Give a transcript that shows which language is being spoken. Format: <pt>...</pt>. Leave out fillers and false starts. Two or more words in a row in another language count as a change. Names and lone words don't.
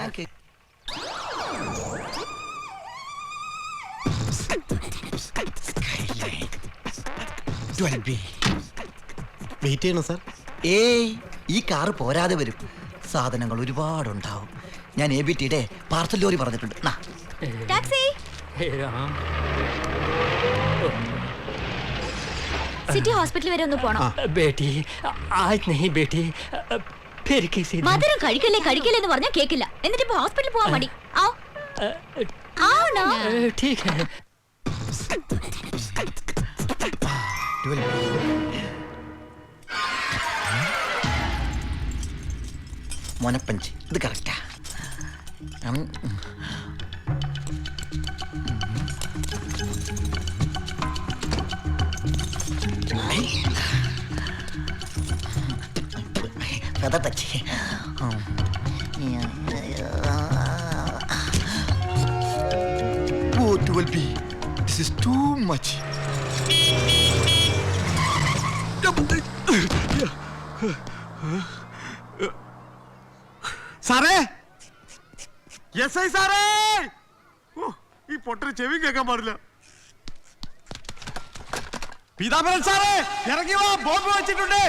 <ml>വെയിറ്റ് ചെയ്യണം സാർ. ഏയ്, ഈ കാറ് പോരാതെ വരും. സാധനങ്ങൾ ഒരുപാടുണ്ടാവും. ഞാൻ ABTയുടെ പാർസൽ ലോറി പറഞ്ഞിട്ടുണ്ട്. ടാക്സി. സിറ്റി ഹോസ്പിറ്റൽ വരെ ഒന്ന് പോണം.</ml> <hi>बेटी आज नहीं बेटी, फिर किसी दिन.</hi> <ml>മധുരം കഴിക്കല്ലേ എന്ന് പറഞ്ഞാൽ കേക്കില്ല. എന്നിട്ട് ഇപ്പൊ ഹോസ്പിറ്റലിൽ പോവാൻ മടി. ആവണോ?</ml> <hi>ठीक है.</hi> <ml>മോനപ്പഞ്ച്, ഇത് കറക്റ്റാ. കഥ തച്ചി.</ml> <en>Oh, 12B. This is too much.</en> <ml>സാറേ, SI സാറേ, ഈ പൊട്ടന് ചെവി കേൾക്കാൻ പാടില്ല. പീതാംബരൻ സാറേ, ഇറങ്ങി വാ, ബോംബ് വെച്ചിട്ടുണ്ട്.</ml>